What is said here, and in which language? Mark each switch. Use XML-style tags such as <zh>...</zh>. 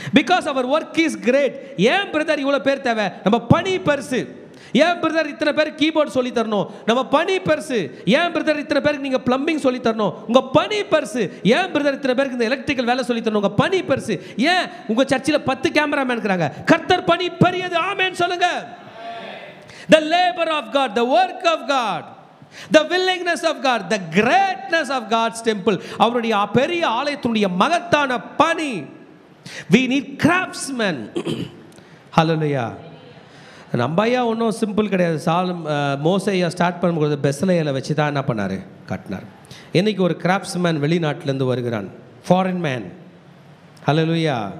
<en>Because அவர் work is great.</en> <ta>ஏன் brother இவ்வளோ பேர் தேவை? நம்ம பணி பெருசு. ஏன் பிரதர் இத்தனை பேருக்கு கீபோர்டு சொல்லி தரணும்? நம்ம பணி பெருசு. ஏன் பிரதர் இத்தனை பேருக்கு நீங்கள் பிளம்பிங் சொல்லி தரணும்? உங்கள் பணி பெருசு. ஏன் பிரதர் இத்தனை பேருக்கு இந்த எலக்ட்ரிக்கல் வேலை சொல்லி தரணும்? உங்கள் பணி பெருசு. ஏன் உங்கள் சர்ச்சில் 10 கேமராமேன் இருக்கிறாங்க? கர்த்தர் பணி பெரியது. ஆமென் சொல்லுங்க.</ta> <en>The labor of God, the work of God, the willingness of God, the greatness of God's temple.</en> <ta>அவருடைய பெரிய ஆலயத்தினுடைய மகத்தான பணி.</ta> <en>We need craftsmen.</en> <ta>Hallelujah. நம்ம ஐயா ஒன்றும் சிம்பிள் கிடையாது. மோசையா ஸ்டார்ட் பண்ணும்போது பெஸ்லையில் வச்சு தான் என்ன பண்ணார்? கட்டினார். இன்றைக்கி ஒரு கிராஃப்ட்ஸ்மேன் வெளிநாட்டிலேருந்து வருகிறான். Foreign man. ஹல்லேலூயா.</ta>